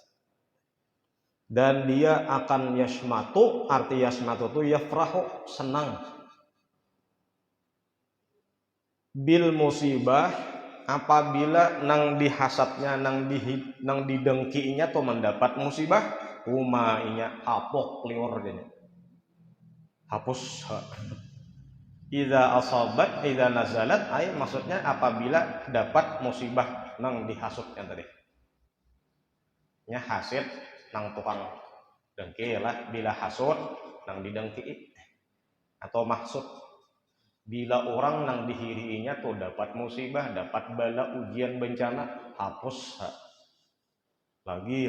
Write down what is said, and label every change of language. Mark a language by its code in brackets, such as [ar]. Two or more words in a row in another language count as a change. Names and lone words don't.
[bjn] Dan dia akan yashmatu, arti yashmatu itu yafrahu, senang. Bil musibah apabila nang dihasapnya, nang didengkinya tuh mendapat musibah, inya kapok liur jadi hapus. [ar] إذا أصابت إذا نزلت, [bjn] maksudnya apabila dapat musibah nang dihasutnya tadi. Nya hasid nang tukang dengki lah, bila hasud nang didengki, atau maksud bila orang nang dihiriinya tuh dapat musibah, dapat bala, ujian, bencana, hapus lagi.